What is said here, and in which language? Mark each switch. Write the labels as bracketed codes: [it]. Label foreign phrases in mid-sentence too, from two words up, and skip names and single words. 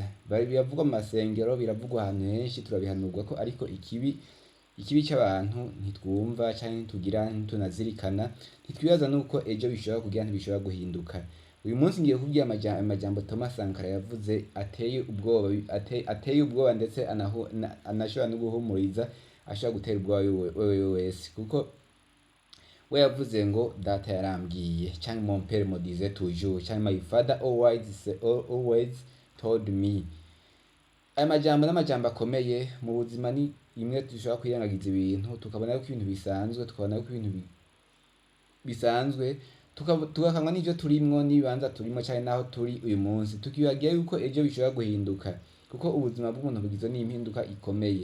[rn] Biravugwa mu masengero, biravugwa ahantu henshi, turabihanurwa ko ariko ikibi c'abantu ntitwumva canke ntitunazirikana, ntitwibaza nuko ejo bishobora kugira ntibishobora guhinduka. Uyu munsi ngiye kubwira amajambo Thomas Sankara yavuze ateye ubwoba ndetse anashobora no guhumuriza, ashobora gutera ubwoba wewe wese, kuko we yavuze ngo data yarambwiye canke [fr] mon père me disait toujours [rn] canke [en] my father always told me. [rn] Aya majambo n'amajambo akomeye mu buzima. Ni rimwe dushobora kwirengagiza ibintu tukabona ko ibintu bisanzwe, tugakanwa n'ivyo turimwo n'ibibanza turimwo canke naho turi uyu munsi, tukibagira yuko ejo bishobora guhinduka, kuko ubuzima bw'umuntu bugizwe n'impinduka ikomeye.